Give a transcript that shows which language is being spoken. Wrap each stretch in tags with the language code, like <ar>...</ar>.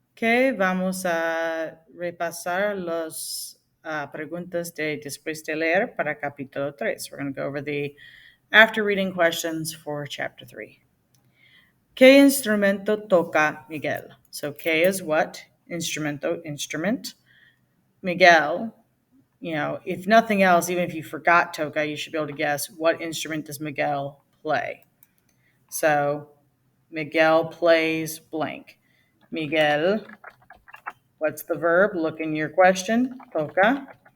<es>que vamos a repasar las preguntas de Después de Leer para capítulo 3.</es> <en>We're going to go over the after reading questions for chapter 3.</en> <es>¿Qué instrumento toca Miguel?</es> <en>So, ¿qué is what? Instrumento, instrument. Miguel, if nothing else, even if you forgot toca, you should be able to guess what instrument does Miguel play. So, Miguel plays blank. Miguel, what's the verb? Look in your question. Toca.</en>